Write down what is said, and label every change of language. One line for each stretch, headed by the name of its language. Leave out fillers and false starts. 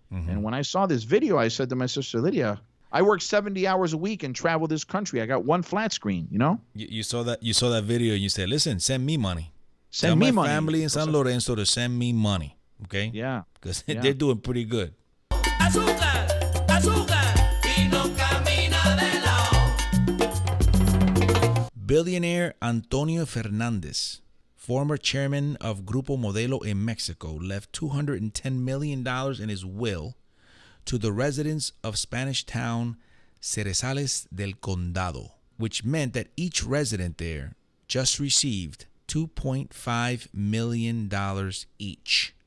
English: And when I saw this video, I said to my sister Lydia, I work 70 hours a week and travel this country. I got one flat screen, You saw that video and you said, listen, send me money. Tell me my money. Family in San Lorenzo to send me money. Okay? Yeah. Because they're doing pretty good.
Spanish: Azúcar, azúcar, y no camina de lado.
English: Billionaire Antonio Fernandez, former chairman of Grupo Modelo in Mexico, left $210 million in his will to the residents of Spanish town Cerezales del Condado, which meant that each resident there just received $2.5 million each.